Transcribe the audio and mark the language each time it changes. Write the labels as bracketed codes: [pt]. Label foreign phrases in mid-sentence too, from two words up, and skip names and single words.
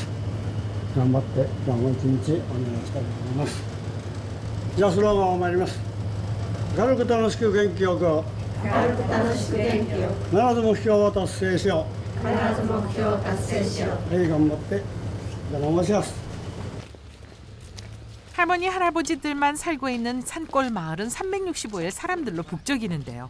[ja] 頑張って今日も一日お願いしたいと思います。じゃあスローガンを参ります。軽く楽しく元気よく。軽く楽しく元気よく。必ず目標を達成しよう。必ず目標を達成しよう。はい、頑張ってお願いします。 [ko] 할머니 할아버지들만 살고 있는 산골 마을은 365일 사람들로 북적이는데요.